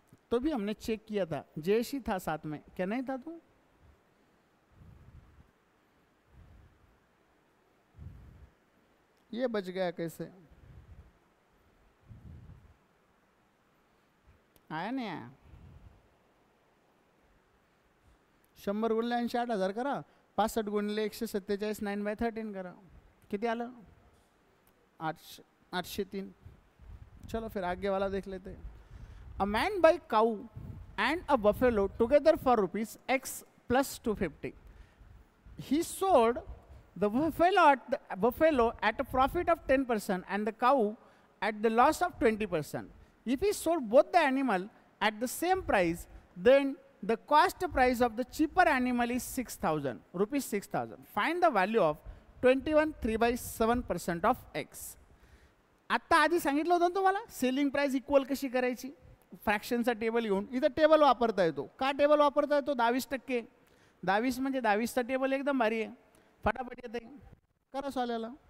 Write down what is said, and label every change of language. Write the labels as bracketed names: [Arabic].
[Hindi] तो भी हमने चेक किया था, जयेश ही था साथ में, क्या नहीं था तू. ये बच गया कैसे, आया नहीं आया. [Marathi] 100 गुणिले 80 8000 करा, 65 गुणिले 147 9/13 करा, किती आलं 803. [Hindi] चलो फिर आगे वाला देख लेते हैं. [English] A man buy cow and a buffalo together for rupees X plus 250. He sold the buffalo at a profit of 10% and the cow at the loss of 20%. If he sold both the animal at the same price, then the cost price of the cheaper animal is 6,000 rupees 6,000. Find the value of 21 3/7% of X. [Marathi] आता आधी सांगितलं होतं तुम्हाला selling price equal कशी करायची. फ्रॅक्शनचा table घेऊन इथं table वापरता येतो. का टेबल वापरता येतो, 22%. 22 म्हणजे 22चा टेबल एकदम भारी आहे, फटाफट येते. करा सॉल्व.